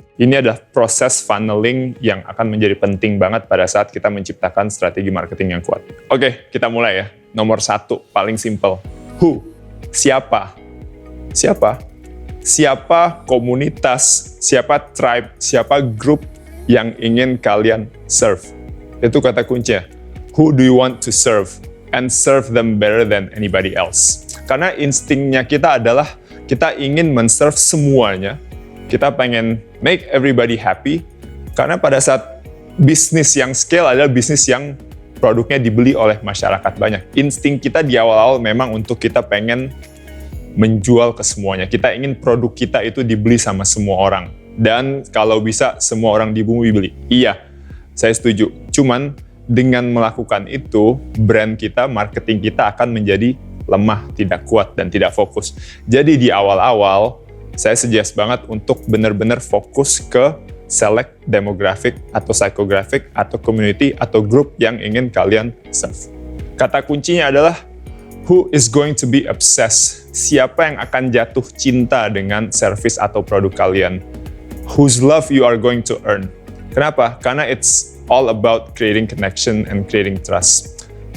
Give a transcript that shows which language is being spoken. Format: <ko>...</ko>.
<id>Ini adalah proses funneling yang akan menjadi penting banget pada saat kita menciptakan strategi marketing yang kuat. Oke, kita mulai ya. Nomor 1, paling simple. Who? Siapa? Siapa? Siapa komunitas, siapa tribe, siapa grup yang ingin kalian serve? Itu kata kuncinya.</id> <en>Who do you want to serve? And serve them better than anybody else.</en> <id>Karena instingnya kita adalah kita ingin men-serve semuanya. Kita pengen</id> <en>make everybody happy.</en> <id>Karena pada saat bisnis yang scale adalah bisnis yang produknya dibeli oleh masyarakat banyak. Insting kita di awal-awal memang untuk kita pengen menjual ke semuanya. Kita ingin produk kita itu dibeli sama semua orang. Dan kalau bisa semua orang di bumi beli. Iya, saya setuju. Cuman dengan melakukan itu, brand kita, marketing kita akan menjadi lemah, tidak kuat, dan tidak fokus. Jadi di awal-awal, saya suggest banget untuk benar-benar fokus ke select demographic atau psychographic atau community atau group yang ingin kalian serve. Kata kuncinya adalah</id> <en>who is going to be obsessed?</en> <id>Siapa yang akan jatuh cinta dengan service atau produk kalian?</id> <en>Whose love you are going to earn?</en> <id>Kenapa? Karena</id> <en>it's all about creating connection and creating trust.</en>